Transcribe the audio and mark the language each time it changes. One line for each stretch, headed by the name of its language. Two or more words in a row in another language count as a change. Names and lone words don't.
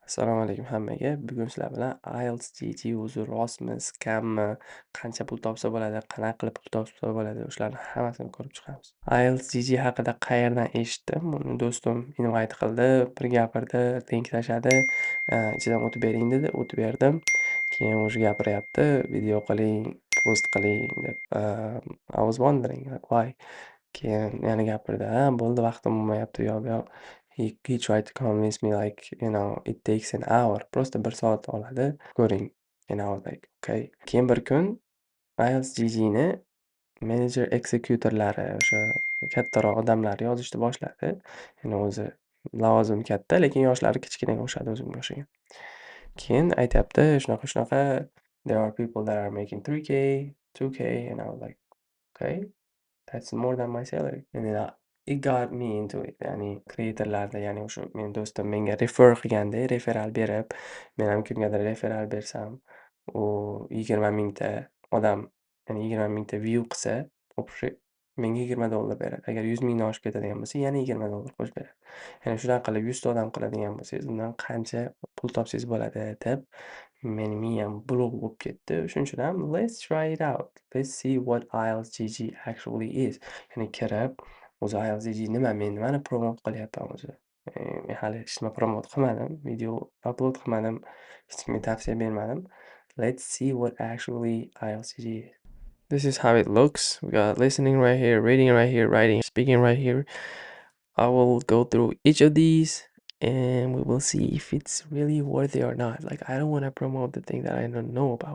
Uzbek: Assalomu alaykum hammaga. Bugun sizlar bilan IELTS GG o'zi rostmi, skammi, qancha pul topsa bo'ladi, qanaqa qilib pul topsa bo'ladi, o'shalarni hammasini ko'rib chiqamiz. IELTS GG haqida qayerdan eshitdim? Uni do'stim invite qildi, bir gapirdi, link tashladi, ichidan o'tib bering dedi, o'tib berdim. Keyin уже gapiryapti, video qiling, post qiling deb.
English: I was wondering like why.
Uzbek: Keyin yana gapirdi, "Ha, bo'ldi vaqtim bo'lmayapti, u yoq bu yoq."
English: He tried to convince me like, it takes an hour.
Uzbek: Просто 1 soat oladi, ko'ring.
English: And I was like, okay.
Uzbek: Keyin bir kun IELTS GG'ni menejer executor'lari, o'sha kattaroq odamlar yozishni boshladi. Yani o'zi lavozimi katta, lekin yoshlari kichkinaga o'xshadi o'zimga o'xshagan. Keyin aytyapti, shunaqa shunaqa,
English: "There are people that are making 3K, 2K." And I was like, okay. That's more than my salary. And then it got me into it.
Uzbek: Ya'ni kreatorlarda, ya'ni o'sha meni do'stim menga refer qilganda, referral berib, men ham kimgadir referral bersam, u 20 mingta odam, ya'ni 20 mingta view qilsa, общий menga $20 beradi. Agar 100 mingdan oshib ketadigan bo'lsa, yana $20 qo'shib beradi. Ya'ni shunaqa qilib 100 ta odam qiladigan bo'lsangiz, undan qancha pul topsangiz bo'ladi deb meni miyam blov bo'lib ketdi. Shuning uchun ham
English: let's try it out. Let's see what IELTS GG actually is.
Uzbek: Ya'ni kirib, o'zi IELTS GG nima? Men nimani promot qilyapman o'zi? Men hali hech nima promot qilmadim, video upload qilmadim, hech kimga tavsiya bermadim.
English: Let's see what actually IELTS GG is. This is how it looks. We got listening right here, reading right here, writing, speaking right here. I will go through each of these and we will see if it's really worth it or not. Like, I don't want to promote the thing that I don't know about.